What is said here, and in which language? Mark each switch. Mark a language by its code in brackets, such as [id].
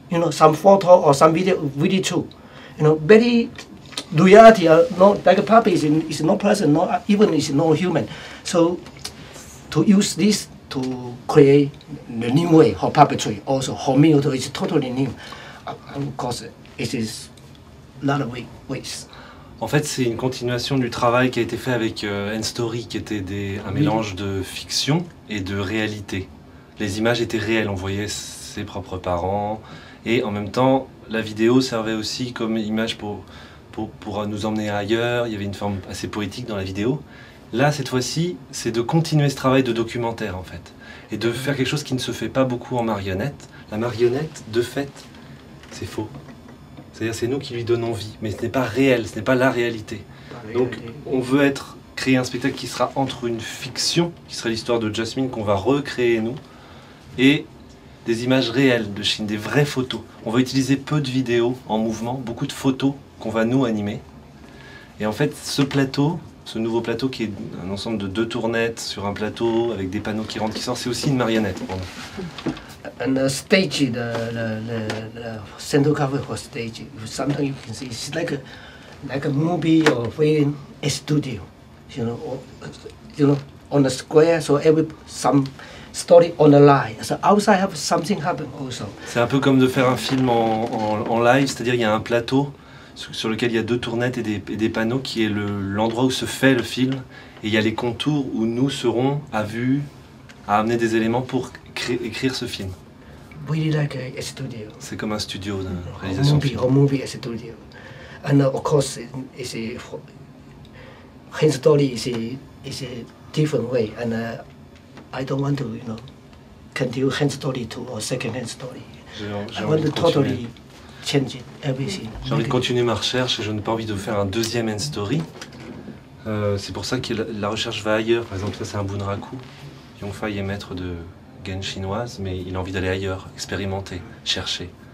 [en] You know, some photo or some video really true. You know, very reality. No, like a puppet is no person, no even is no human. So to use this to create the new way for puppetry, also for me, it's totally new. Of course, it is a lot of ways. [fr] En fait, c'est une continuation du travail qui a été fait avec N-Story, qui était un mélange de fiction et de réalité. Les images étaient réelles, on voyait ses propres parents, et en même temps, la vidéo servait aussi comme image pour nous emmener ailleurs. Il y avait une forme assez poétique dans la vidéo. Là, cette fois-ci, c'est de continuer ce travail de documentaire, en fait, et de faire quelque chose qui ne se fait pas beaucoup en marionnette. La marionnette, de fait, c'est faux. C'est-à-dire c'est nous qui lui donnons vie, mais ce n'est pas réel, ce n'est pas la réalité. Donc on veut créer un spectacle qui sera entre une fiction, qui serait l'histoire de Jasmine qu'on va recréer nous, et des images réelles de Chine, des vraies photos. On va utiliser peu de vidéos en mouvement, beaucoup de photos qu'on va nous animer. Et en fait ce plateau, ce nouveau plateau qui est un ensemble de 2 tournettes sur un plateau avec des panneaux qui rentrent, qui sortent, c'est aussi une marionnette pour nous. [en] And the stage, the center cover for stage, sometimes you can see it's like a movie or film, a studio, you know, on the square. So some story on the line. So outside have something happen also. [fr] C'est un peu comme de faire un film en live, c'est-à-dire il y a un plateau sur lequel il y a 2 tournettes et des panneaux qui est l'endroit où se fait le film, et il y a les contours où nous serons à amener des éléments pour écrire ce film. [en] Really like a studio. [fr] C'est comme un studio de réalisation. [en] A movie as a studio, and of course it's a Hen story is a different way, and I don't want to continue Hen story to or second hand story. I want to totally change it, everything. [fr] J'ai envie de continuer ma recherche et je n'ai pas envie de faire un deuxième End Story. C'est pour ça que la recherche va ailleurs. Par exemple, ça c'est un bunraku. Yongfei est maître de gaine chinoise, mais il a envie d'aller ailleurs, expérimenter, chercher.